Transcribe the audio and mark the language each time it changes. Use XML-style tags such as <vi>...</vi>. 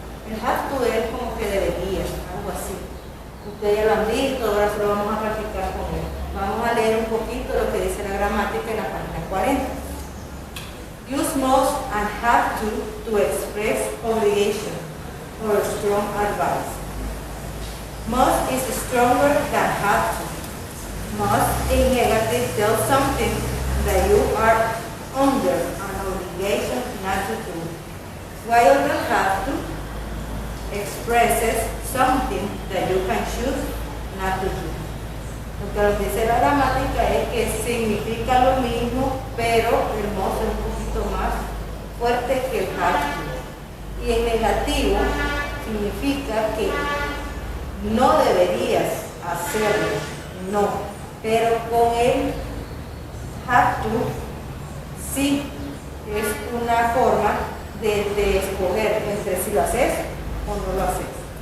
<es>El have to es como que debería, algo así. Ustedes ya lo han visto, ahora solo vamos a practicar con él. Vamos a leer un poquito lo que dice la gramática en la página 40.</es> <en>Use must and have to express obligation or strong advice. Must is stronger than have to. Must in negative tells something that you are under an obligation not to do, while the have to expresses something that you can choose not to do.</en> <es>Lo que nos dice la gramática es que significa lo mismo, pero el must es un poquito más fuerte que el have to. Y en negativo significa que no deberías hacerlo, no, pero con el have to sí es una forma de escoger entre si lo haces o no lo haces.</es>